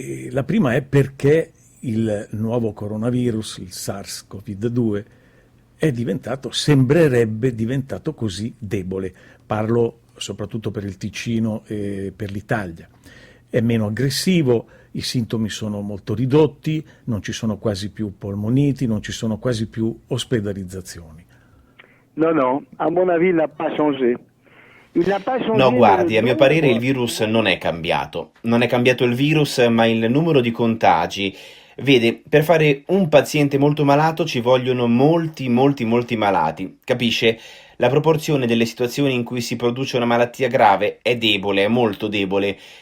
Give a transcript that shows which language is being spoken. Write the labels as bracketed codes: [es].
[it] La prima è perché il nuovo coronavirus, il SARS-CoV-2, sembrerebbe diventato così debole. Parlo soprattutto per il Ticino e per l'Italia. È meno aggressivo, i sintomi sono molto ridotti, non ci sono quasi più polmoniti, non ci sono quasi più ospedalizzazioni. [fr] No, a mon avis, il n'a pas changé. [it] No, guardi, a mio parere il virus non è cambiato. Non è cambiato il virus, ma il numero di contagi. Vede, per fare un paziente molto malato ci vogliono molti malati, capisce? La proporzione delle situazioni in cui si produce una malattia grave è debole, è molto debole.